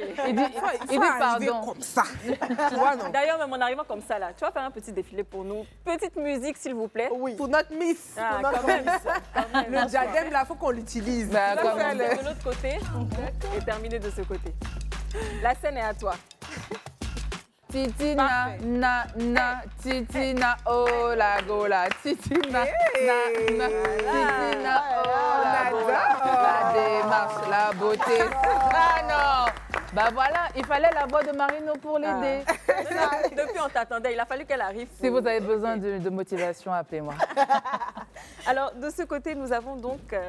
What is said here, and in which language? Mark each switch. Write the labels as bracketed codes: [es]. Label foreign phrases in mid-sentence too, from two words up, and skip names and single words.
[fr] Il dit pardon. Comme ça. Tu vois, non? D'ailleurs, même en arrivant comme ça, là, tu vas faire un petit défilé pour nous. Petite musique, s'il vous plaît. Oui. Pour notre Miss. Ah, quand même. Le diadème, là, il faut qu'on l'utilise. Bah, Ça comme fait Commencer le- de l'autre côté et terminer de ce côté. La scène est à toi. Titina, na, titina, oh la gola, titina, na, titina, oh la gola, la démarche, la beauté. Ah non! Bah voilà, il fallait la voix de Marino pour l'aider. Depuis, on t'attendait. Il a fallu qu'elle arrive. Si vous avez besoin de motivation, appelez-moi. Alors, de ce côté, nous avons donc